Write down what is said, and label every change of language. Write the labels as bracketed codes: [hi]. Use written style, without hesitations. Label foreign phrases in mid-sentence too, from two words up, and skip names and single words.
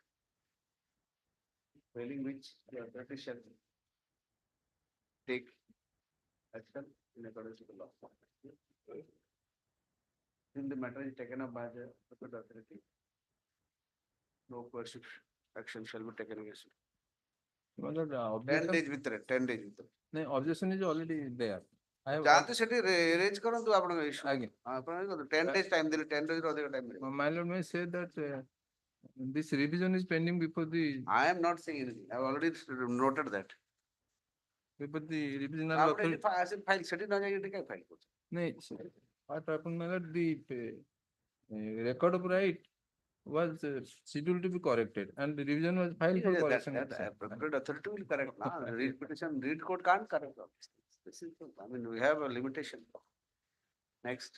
[en] Failing which the authority shall take action in accordance with the law. Then the matter is taken up by the authority. No coercive action shall be taken against it. My lord, 10 objection, days with it, 10 days with it. no, objection is already there. I have, [or] ଯାଆନ୍ତୁ ସେଠି ରେଜ କରନ୍ତୁ ଆପଣଙ୍କ ଇସ୍ୟୁ [en] Again. [or] ଆପଣ [en] 10 days time [or] ଦେଲେ [en] 10 days [or] ରୁ ଅଧିକ time ଦେଲେ [en] my lord may say that this revision is pending before the I am not saying anything. I have already noted that. revisional આપણે authority. [or] ଫାଇଲ ସେଠି ନ ଯାଇକି ଏଠି କାଇଁ ଫାଇଲ କରୁଛ? [en] No, what happened, my lord, the record of right was scheduled to be corrected and the revision was filed for correction. That appropriate authority will correct. Read petition, read court can't correct all these things. This is, I mean, we have a limitation. Next.